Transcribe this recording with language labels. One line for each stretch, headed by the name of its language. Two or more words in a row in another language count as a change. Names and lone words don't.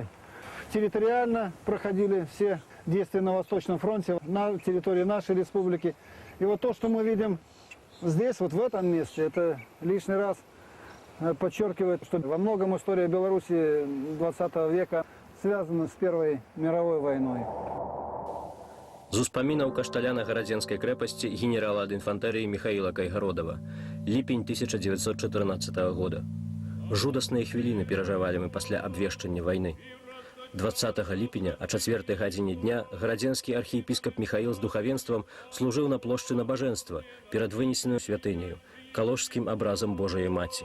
Russian: Территориально проходили все действия на Восточном фронте, на территории нашей республики. И вот то, что мы видим здесь, вот в этом месте, это лишний раз подчеркивает, что во многом история Беларуси 20 века связана с Первой мировой войной.
Belarusian: З успамінаў кашталяна гарадзенскай крэпасці генерала ад інфантэрыі Михаіла Кайгародава. Ліпень 1914 года. Жудасныя хвіліны перажывалі мы пасля абвешчання вайны. 20 ліпеня о 4 гадзіне дня гарадзенскі архіепіскап Михаіл з духавенствам служыў на плошчы набажэнства перад вынесеную святыняю, калошскім абразам Божай Маці.